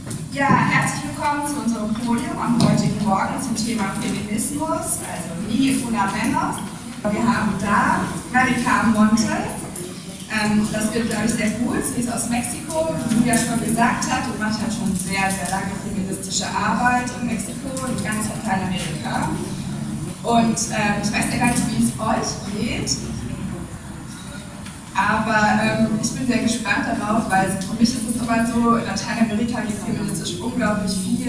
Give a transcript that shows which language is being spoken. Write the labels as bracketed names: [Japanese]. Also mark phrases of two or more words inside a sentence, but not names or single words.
[German] Ja, herzlich willkommen zu unserem Podium am heutigen Morgen zum Thema Feminismus, also [Spanish] Ni una menos. [German] Wir haben da Marika Montes. Das wird, glaube ich, sehr gut. Sie ist aus Mexiko, wie Julia schon gesagt hat, und macht halt schon sehr, sehr lange feministische Arbeit in Mexiko und ganz Lateinamerika. Und ich weiß ja gar nicht, wie es euch geht, aber ich bin sehr gespannt darauf, weil für mich ist es immer so, in Lateinamerika geht feministisch unglaublich viel.